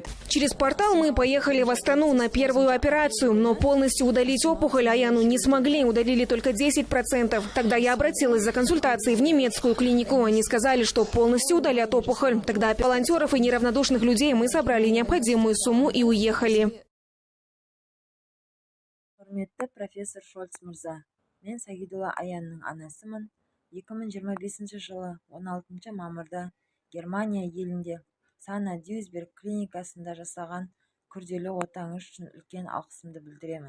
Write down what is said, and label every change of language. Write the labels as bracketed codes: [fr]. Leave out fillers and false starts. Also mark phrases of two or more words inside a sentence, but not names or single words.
[ru] Через портал мы поехали в Астану на первую операцию, но полностью удалить опухоль Аяну не смогли, удалили только 10%. Тогда я обратилась за консультацией в немецкую клинику. Они сказали, что полностью удалят опухоль. Тогда волонтеров и неравнодушных людей мы собрали необходимую сумму и уехали. [kk] Құрметті профессор Шольц мырза, мен Сагидулла Аянның анасымын. 2025 жылы 16 мамырда Германия елінде Сана Дюйсберг клиникасында жасаған күрделі отаңыз үшін үлкен алғысымды білдіремін.